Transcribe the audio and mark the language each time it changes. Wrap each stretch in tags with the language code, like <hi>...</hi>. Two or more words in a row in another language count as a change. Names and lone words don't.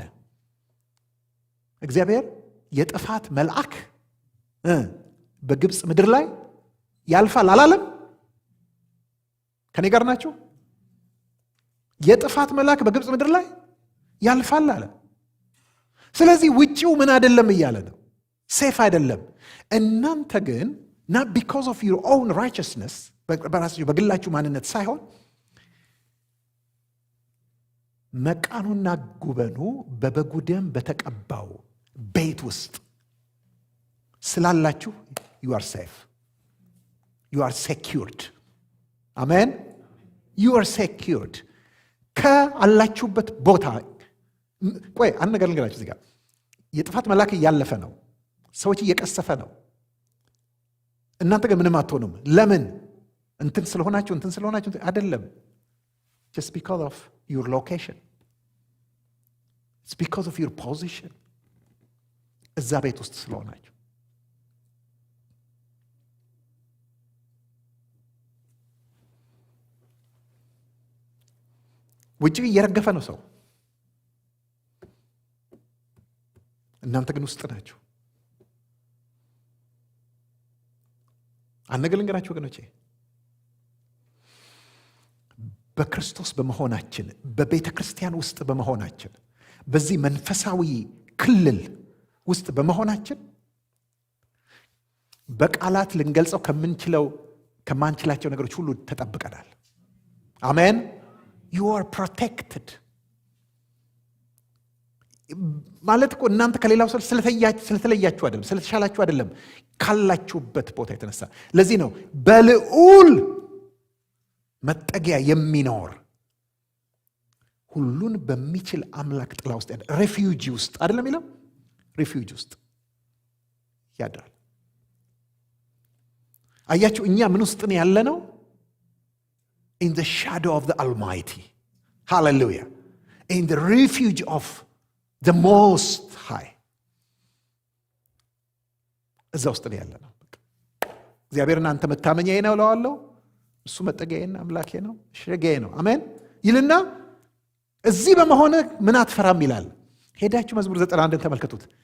<am>እግዚአብሔር የጥፋት መልአክ በግብፅ ምድር ላይ ያልፋል አላለም? ከኔ ጋር ናቸው? የጥፋት መልአክ በግብፅ ምድር ላይ ያልፋል አለ። ስለዚህ ውጪው ምን አይደለም እያለ ነው፣ ሴፍ አይደለም። እናንተ ግን</am> <en>not because of your own righteousness</en> <am>በራሳችሁ በግላችሁ ማንነት ሳይሆን መቃኑና ጉበኑ በበጉ ደም በተቀባው ቤት ውስጥ ስላላችሁ</am> <en>you are safe, you are secured.</en> <am>አሜን።</am> <en>you are secured</en> <am>ከአላችሁበት ቦታ። ቆይ አንድ ነገር ልንገራችሁ እዚህ ጋር የጥፋት መልአክ እያለፈ ነው፣ ሰዎች እየቀሰፈ ነው። እናንተ ግን ምንም አትሆኑም። ለምን? እንትን ስለሆናችሁ አይደለም።</am> <en>just because of your location, it's because of your position.</en> <am>እዛ ቤት ውስጥ ስለሆናችሁ። ውጭ እየረገፈ ነው ሰው፣ እናንተ ግን ውስጥ ናችሁ። አንድ ነገር ልንገራችሁ ወገኖቼ፣ በክርስቶስ በመሆናችን፣ በቤተ ክርስቲያን ውስጥ በመሆናችን፣ በዚህ መንፈሳዊ ክልል ውስጥ በመሆናችን በቃላት ልንገልጸው ከማንችላቸው ነገሮች ሁሉ ተጠብቀናል። አሜን።</am> <en>you are protected</en> <am>ማለት እኮ እናንተ ከሌላው ሰው ስለተለያችሁ አይደለም፣ ስለተሻላችሁ አይደለም፣ ካላችሁበት ቦታ የተነሳ። ለዚህ ነው በልዑል መጠጊያ የሚኖር ሁሉን በሚችል አምላክ ጥላ ውስጥ ያለ ሬፊውጂ ውስጥ አይደለም ይለው፣ ሬፊውጂ ውስጥ ያድራል። አያችሁ፣ እኛ ምን ውስጥ ነው ያለ ነው?</am> <en>in the shadow of the Almighty. Hallelujah. In the refuge of the Most High.</en> <am>እዛ ውስጥ ነው ያለ ነው። እግዚአብሔርን አንተ መታመኛዬ ነው እለዋለሁ፣ እሱ መጠጊያዬና አምላኬ ነው፣ ሸጋዬ ነው። አሜን ይልና እዚህ በመሆነ ምን አትፈራም ይላል። ሄዳችሁ መዝሙር 91 ተመልከቱት።</am>